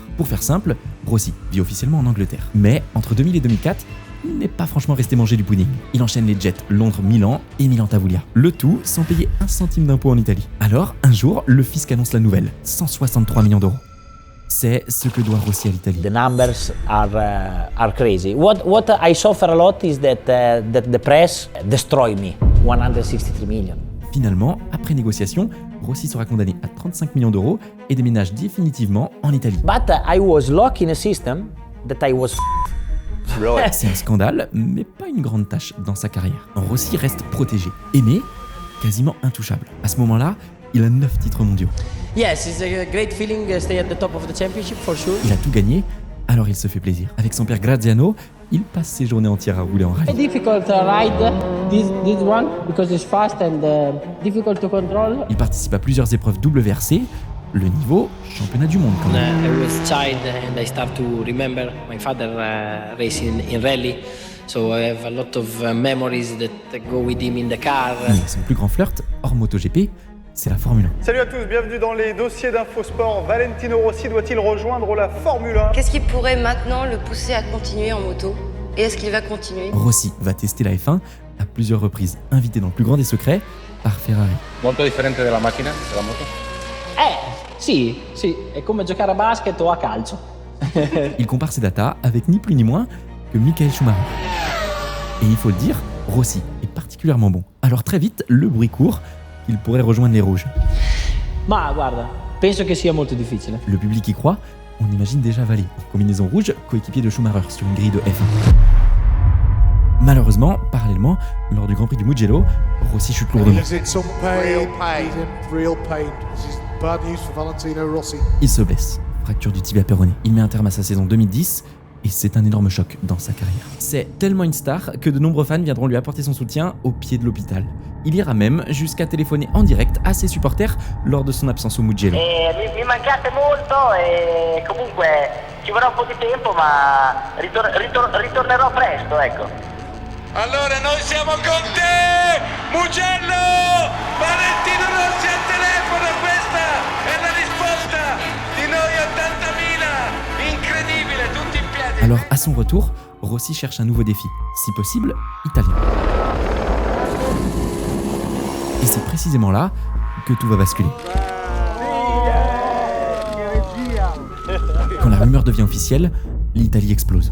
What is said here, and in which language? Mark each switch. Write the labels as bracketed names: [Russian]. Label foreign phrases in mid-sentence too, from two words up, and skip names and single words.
[French] Pour faire simple, Rossi vit officiellement en Angleterre. Mais entre 2000 et 2004, il n'est pas franchement resté manger du pudding. Il enchaîne les jets Londres-Milan et Milan-Tavoulia. Le tout sans payer 1 centime d'impôt en Italie. Alors, un jour, le fisc annonce la nouvelle. 163 millions d'euros. C'est ce que doit Rossi à l'Italie. [English] The numbers are crazy. What I suffer a lot is that the press destroyed me. 163 million. [French] Finalement, après négociation, Rossi sera condamné à 35 millions d'euros et déménage définitivement en Italie. [English] But I was locked in a system that I was [French] C'est un scandale, mais pas une grande tâche dans sa carrière. Rossi reste protégé, aimé, quasiment intouchable. À ce moment-là, il a 9 titres mondiaux. [English] Yes, it's a great feeling to stay at the top of the championship for sure. [French] Il a tout gagné, alors il se fait plaisir. Avec son père Graziano, il passe ses journées entières à rouler en rallye. [English] A difficult ride, this one, because it's fast and difficult to control. [French] Il participe à plusieurs épreuves WRC, le niveau championnat du monde quand même. [English] I was a child and I start to remember my father racing in rally. So I have a lot of memories that go with him in the car. [French] Mais son plus grand flirt, hors MotoGP, c'est la Formule 1. Salut à tous, bienvenue dans les dossiers d'Infosport. Valentino Rossi doit-il rejoindre la Formule 1? Qu'est-ce qui pourrait maintenant le pousser à continuer en moto? Et est-ce qu'il va continuer? Rossi va tester la F1 à plusieurs reprises, invité dans le plus grand des secrets par Ferrari. [Italian] Molto differente della macchina, della moto? Sì, è come giocare a basket o a calcio. [French] Il compare ses datas avec ni plus ni moins que Michael Schumacher. Et il faut le dire, Rossi est particulièrement bon. Alors très vite, le bruit court, il pourrait rejoindre les rouges. [Italian] Ma guarda, penso che sia molto difficile. [French] Le public y croit, on imagine déjà Valet, en combinaison rouge, coéquipier de Schumacher sur une grille de F1. Malheureusement, parallèlement, lors du Grand Prix du Mugello, Rossi chute lourdement. Il se blesse, fracture du tibia péroné. Il met un terme à sa saison 2010 et c'est un énorme choc dans sa carrière. C'est tellement une star que de nombreux fans viendront lui apporter son soutien au pied de l'hôpital. Il ira même jusqu'à téléphoner en direct à ses supporters lors de son absence au Mugello. [Italian] Mi mancate molto e comunque ci vorrà un po' di tempo, ma ritornerò presto, ecco. Allora noi siamo con te, Mugello! Valentino Rossi al telefono, questa è la risposta di noi 80.000! Incredibile, tutti in piedi! [French] Alors, à son retour, Rossi cherche un nouveau défi, si possible, italien. Et c'est précisément là que tout va basculer. Quand la rumeur devient officielle, l'Italie explose.